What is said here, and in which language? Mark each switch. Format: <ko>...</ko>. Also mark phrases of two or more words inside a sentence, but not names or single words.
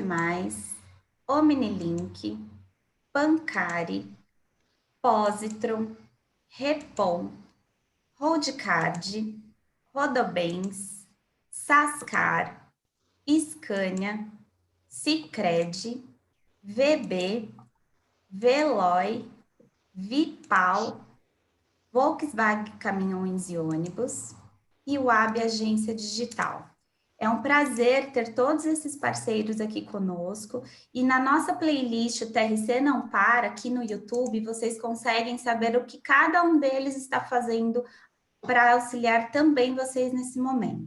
<pt>Mais, Omnilink, Pancari, Positron, Repom, Roadcard, Rodobens, Sascar, Scania, Sicredi, VB, Veloy, Vipal, Volkswagen Caminhões e Ônibus e o AB Agência Digital. É um prazer ter todos esses parceiros aqui conosco e na nossa playlist o TRC Não Para, aqui no YouTube, vocês conseguem saber o que cada um deles está fazendo para auxiliar também vocês nesse momento.</pt>